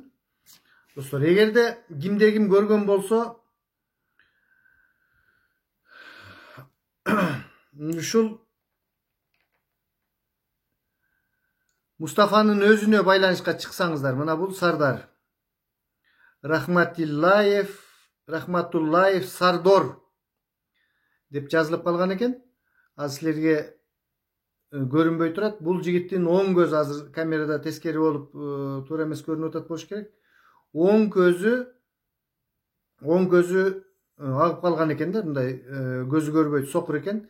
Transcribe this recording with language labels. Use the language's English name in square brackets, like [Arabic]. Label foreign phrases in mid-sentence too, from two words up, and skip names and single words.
[Kyrgyz] Достор, эгерде кимде ким көргөн болсо, ушул Мустафанын өзүнө байланышка чыксаңыздар, мына бул Сардар. Rahmatullayev Sardor dep жазылып калган экен. Азыр силерге көрүнбөй турат. Бул жигиттин оң көзү азыр камерада тескери болуп туура эмес көрүнүп атат болуш керек. Оң көзү агып калган экен да, мындай көзү көрбөйт, сокур экен.